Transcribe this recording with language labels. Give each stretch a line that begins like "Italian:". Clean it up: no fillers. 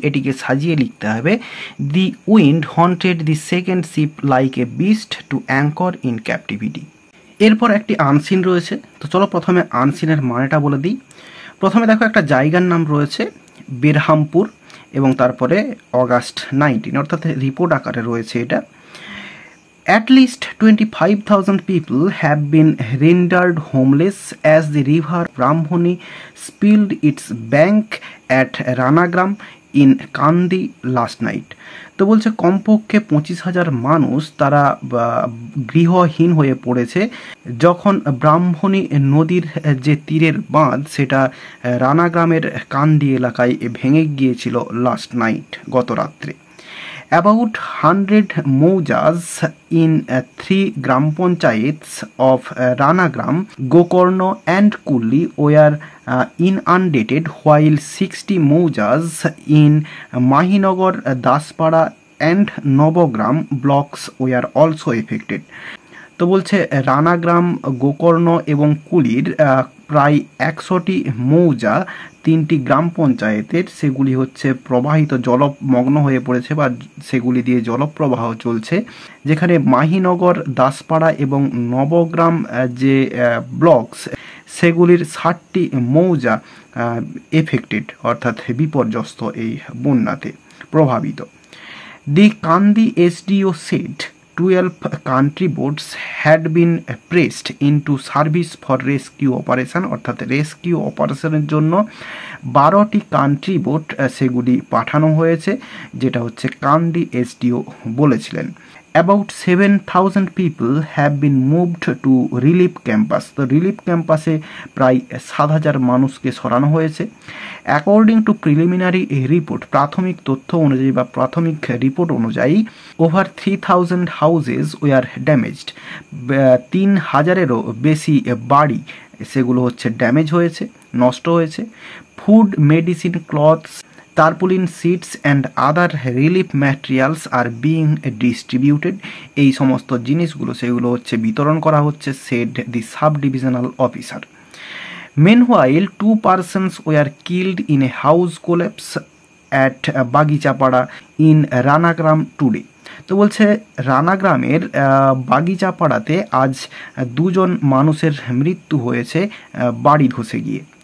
Bangla: এটিকে সাজিয়ে লিখতে হবে,
English: The wind haunted the second ship like a beast to anchor in captivity.
Bangla: এরপর একটি আনসিন রয়েছে। তো চলো প্রথমে আনসিনের মানেটা বলে দিই। প্রথমে দেখো একটা জায়গার নাম রয়েছে বেরহামপুর এবং তারপরে অগাস্ট 19, অর্থাৎ রিপোর্ট আকারে রয়েছে এটা।
English: At least 25,000 people have been rendered homeless as the river Brahmani spilled its bank at Ranagram in Kandi last night.
Bangla: তো বলছে কমপক্ষে 25,000 মানুষ তারা গৃহহীন হয়ে পড়েছে যখন ব্রাহ্মণী নদীর যে তীরের বাঁধ সেটা রানাগ্রামের কান্দি এলাকায় ভেঙে গিয়েছিল
English: last night,
Bangla: গত রাত্রে।
English: About 100 moujas in 3 gram panchayats of Ranagram, Gokarno and Kulli were inundated, while 60 moujas in Mahinagar, Daspada and Nobogram blocks were also affected.
Bangla: তো বলছে রানাগ্রাম, গোকর্ণ এবং কুলির প্রায় 100টি মৌজা 3টি গ্রাম পঞ্চায়েতের সেগুলি হচ্ছে প্রবাহিত জলমগ্ন হয়ে পড়েছে বা সেগুলি দিয়ে জলপ্রবাহ চলছে, যেখানে মাহিনগর, দাসপাড়া এবং নবগ্রাম যে ব্লকস সেগুলির 60টি মৌজা এফেক্টেড অর্থাৎ বিপর্যস্ত এই বন্যাতে প্রভাবিত।
English: the Kandi SDO said 12 country boats had been pressed into service for rescue operation,
Bangla: অর্থাৎ রেস্কিউ অপারেশনের জন্য 12টি কান্ট্রি বোট সেগুলি পাঠানো হয়েছে, যেটা হচ্ছে কান্দি SDO বলেছিলেন।
English: About 7,000 people have been moved to relief campus.
Bangla: তো রিলিফ ক্যাম্পাসে প্রায় 7,000 মানুষকে সরানো হয়েছে।
English: according to preliminary report,
Bangla: প্রাথমিক তথ্য অনুযায়ী বা প্রাথমিক রিপোর্ট অনুযায়ী
English: Over 3,000 houses were damaged.
Bangla: 3,000-এরও বেশি বাড়ি সেগুলো হচ্ছে ড্যামেজ হয়েছে, নষ্ট হয়েছে।
English: Food, medicine, clothes, tarpaulin, sheets and other relief materials are being distributed.
Bangla: এই সমস্ত জিনিসগুলো সেগুলো হচ্ছে বিতরণ করা হচ্ছে,
English: Said the sub divisional officer. Meanwhile, 2 persons were killed in a house collapse at Bagichapara in Ranagram today.
Bangla: তো বলছে রানাগ্রামের বাগিচাপাড়াতে আজ 2জন মানুষের মৃত্যু হয়েছে বাড়ি ধসে গিয়ে।